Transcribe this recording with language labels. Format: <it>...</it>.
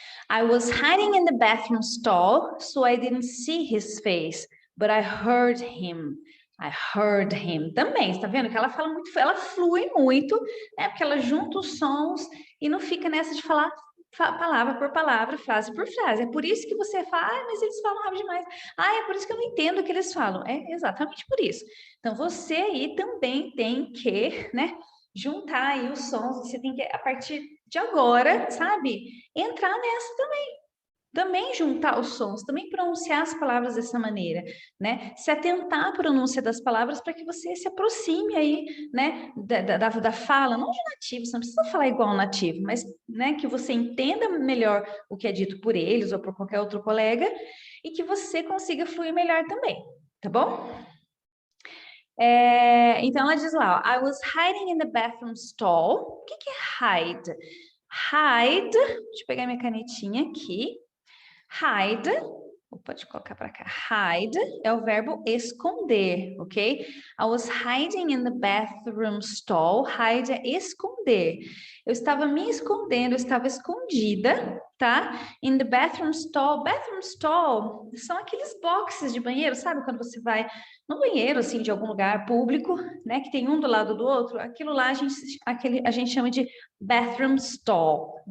<en>I was hiding in the bathroom stall, so I didn't see his face, but I heard him. I heard him.</en> <pt>Também, está vendo que ela fala muito, ela flui muito, né? Porque ela junta os sons e não fica nessa de falar palavra por palavra, frase por frase. É por isso que você fala, mas eles falam rápido demais. É por isso que eu não entendo o que eles falam. É exatamente por isso. Então, você aí também tem que, né, juntar aí os sons, você tem que, a partir de agora, sabe, entrar nessa também juntar os sons, também pronunciar as palavras dessa maneira, né? Se atentar à pronúncia das palavras para que você se aproxime aí, né, da fala, não de nativo, você não precisa falar igual ao nativo, mas, né, que você entenda melhor o que é dito por eles ou por qualquer outro colega e que você consiga fluir melhor também, tá bom? Então ela diz lá, ó,</pt> <en>I was hiding in the bathroom stall.</en> <pt>O que é hide? Hide, deixa eu pegar minha canetinha aqui. Hide, pode colocar para cá. Hide é o verbo esconder, ok?</pt> <en>I was hiding in the bathroom stall.</en> <pt>Hide é esconder. Eu estava me escondendo, eu estava escondida, tá?</pt> <en>In the bathroom stall.</en> <pt>Bathroom stall são aqueles boxes de banheiro, sabe? Quando você vai no banheiro, assim, de algum lugar público, né? Que tem um do lado do outro. Aquilo lá a gente chama de bathroom stall.</pt>